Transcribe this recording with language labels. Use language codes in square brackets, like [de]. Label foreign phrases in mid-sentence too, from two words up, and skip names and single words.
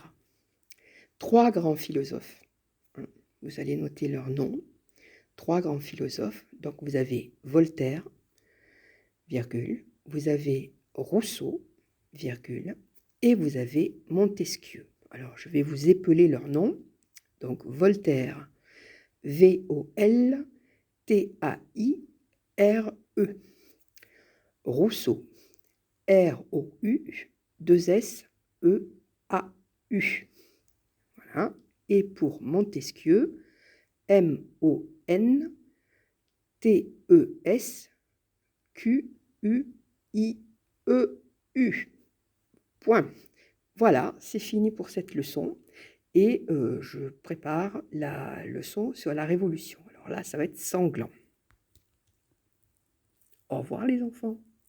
[fr] Trois grands philosophes. Vous allez noter leurs noms. Trois grands philosophes. Donc, vous avez Voltaire, virgule, vous avez Rousseau, virgule, et vous avez Montesquieu. Alors, je vais vous épeler leurs noms. Donc, Voltaire, V-O-L-T-A-I-R-E. Rousseau, R-O-U-2-S-E-A-U. Voilà. Et pour Montesquieu, M-O-N-T-E-S-Q-U-I-E-U. Point. Voilà, c'est fini pour cette leçon. Et je prépare la leçon sur la Révolution. Alors là, ça va être sanglant. Au revoir les enfants.